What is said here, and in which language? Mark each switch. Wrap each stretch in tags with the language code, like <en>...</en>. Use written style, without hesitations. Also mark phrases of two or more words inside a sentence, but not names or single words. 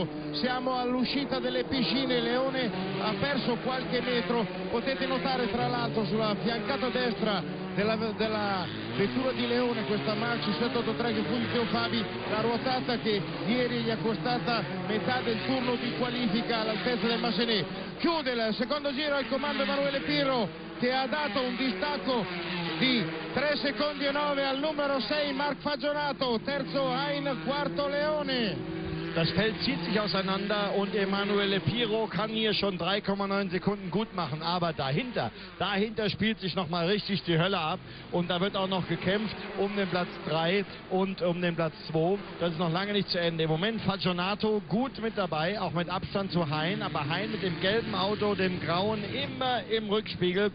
<it>Siamo all'uscita delle piscine, Leone ha perso qualche metro, potete notare tra l'altro sulla fiancata destra della vettura di Leone, questa March 783 che fu di Teo Fabi, la ruotata che ieri gli è costata metà del turno di qualifica all'altezza del Massenet. Chiude il secondo giro al comando Emanuele Pirro, che ha dato un distacco di 3 secondi e 9 al numero 6 Marc Fagionato, terzo Hein, quarto Leone.</it> <de>Das Feld zieht sich auseinander und Emanuele Pirro kann hier schon 3,9 Sekunden gut machen, aber dahinter spielt sich nochmal richtig die Hölle ab und da wird auch noch gekämpft um den Platz 3 und um den Platz 2. Das ist noch lange nicht zu Ende. Im Moment Fagionato gut mit dabei, auch mit Abstand zu Hein, aber Hein mit dem gelben Auto, dem grauen, immer im Rückspiegel.</de>